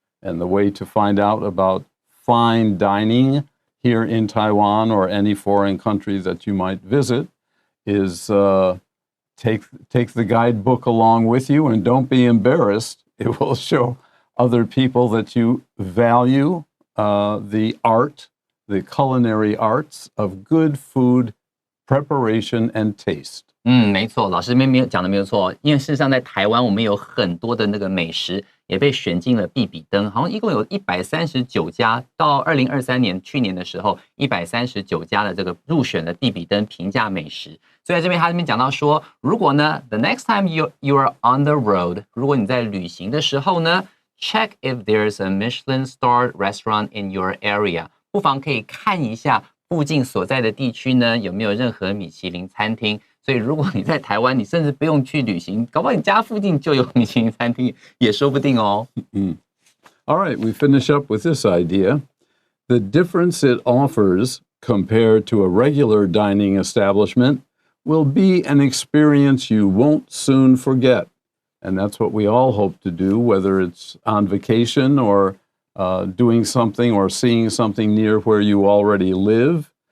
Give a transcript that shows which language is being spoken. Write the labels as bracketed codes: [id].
[en] And the way to find out about fine dining here in Taiwan or any foreign country that you might visit is take the guidebook along with you, and don't be embarrassed. It will show other people that you value the culinary arts of good food preparation and taste. [zh] 没错，老师没有讲的没有错，因为事实上在台湾我们有很多的那个美食也被选进了必比登，好像一共有139家，到2023年去年的时候，139家的这个入选了必比登评价美食。所以在这边他这边讲到说，如果呢 [en] the next time you are on the road， [zh] 如果你在旅行的时候呢 ， [en] check if there's a Michelin-starred restaurant in your area， [zh] 不妨可以看一下附近所在的地区呢有没有任何米其林餐厅。所以如果你在台湾，你甚至不用去旅行，搞不好你家附近就有米其林餐厅，也说不定哦。 [en] All right, we finish up with this idea. The difference it offers compared to a regular dining establishment will be an experience you won't soon forget. And that's what we all hope to do, whether it's on vacation or doing something or seeing something near where you already live.